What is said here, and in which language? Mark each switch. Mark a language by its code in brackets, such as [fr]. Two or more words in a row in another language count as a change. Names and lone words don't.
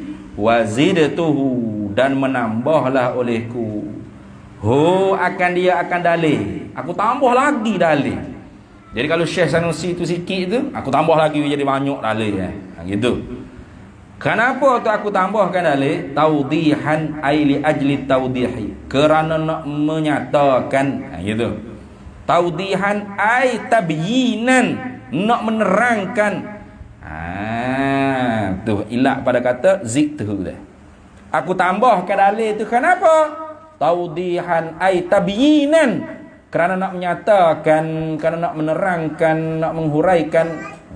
[ms] Wazidtuhu, dan menambahlah olehku akan dia akan dalil. Aku tambah lagi dalil. Jadi kalau Syekh Sanusi tu sikit tu, aku tambah lagi jadi banyak dalil gitu. Kenapa tu aku tambahkan dalil? [ar] توضيحا أي لأجل توضيح, [ms] kerana nak menyatakan gitu. [ar] توضيحا أي تبيينا, [ms] nak menerangkan. Tu ilat pada kata ziktuhu dah. Aku tambahkan dalil tu kenapa? [ar] توضيحا أي تبيينا, [ms] kerana nak menyatakan, kerana nak menerangkan, nak menghuraikan.